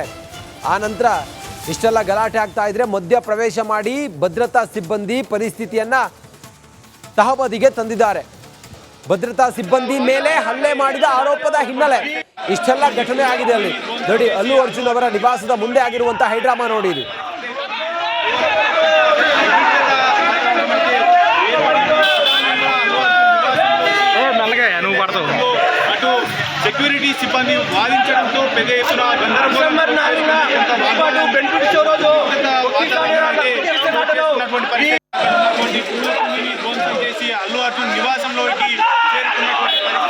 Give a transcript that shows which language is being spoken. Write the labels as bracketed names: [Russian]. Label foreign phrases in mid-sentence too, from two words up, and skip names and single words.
[Kannada] ಆ ನಂತರ ಇಷ್ಟೆಲ್ಲ ಗಲಾಟೆ ಆಗ್ತಾ ಇದ್ರೆ ಮಧ್ಯ ಪ್ರವೇಶ ಮಾಡಿ ಭದ್ರತಾ ಸಿಬ್ಬಂದಿ ಪರಿಸ್ಥಿತಿಯನ್ನ ತಹಬದಿಗೆ ತಂದಿದ್ದಾರೆ. ಭದ್ರತಾ ಸಿಬ್ಬಂದಿ ಮೇಲೆ ಹಲ್ಲೆ ಮಾಡಿದ ಆರೋಪದ ಹಿನ್ನೆಲೆ ಇಷ್ಟೆಲ್ಲ ಘಟನೆ ಆಗಿದೆ. ಅಲ್ಲಿ ನೋಡಿ, ಅಲ್ಲು ಅರ್ಜುನ್ ಅವರ ನಿವಾಸದ ಮುಂದೆ ಆಗಿರುವಂತಹ ಹೈಡ್ರಾಮಾ ನೋಡಿ. ಇದು [Telugu] అటు సెక్యూరిటీ సిబ్బంది వాదించడంతో పెద్ద ఎత్తున గందరగోళం ధ్వంసం చేసి అల్లు అర్జున్ నివాసంలోకి చేరుకున్నటువంటి